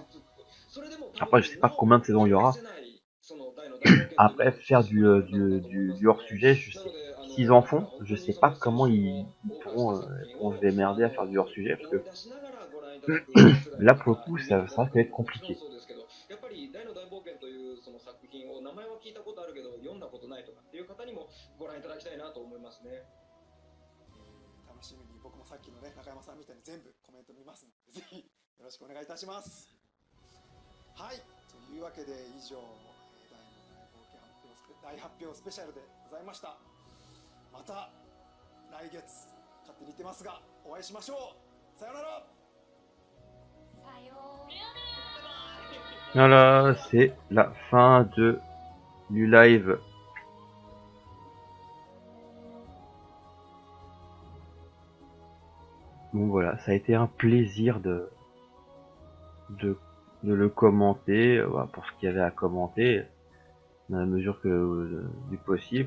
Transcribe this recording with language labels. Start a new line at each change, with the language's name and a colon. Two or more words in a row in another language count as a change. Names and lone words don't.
French: Après je sais pas combien de saisons il y aura. Après faire du hors sujet, je sais s'ils en font, je sais pas comment ils pourront se démerder à faire du hors sujet parce que là pour le coup ça risque d'être compliqué.
Japanese: 楽しみに僕もさっきのね中山さんみたいに全部コメント見ますのでぜひよろしくお願いいたします。はい、というわけで以上大発表スペシャルでございました。また来月勝手に言ってますがお会いしましょう。さようなら。さようなら。
French: Voilà, c'est la fin du live. Bon voilà, ça a été un plaisir de le commenter, pour ce qu'il y avait à commenter, dans la mesure que du possible.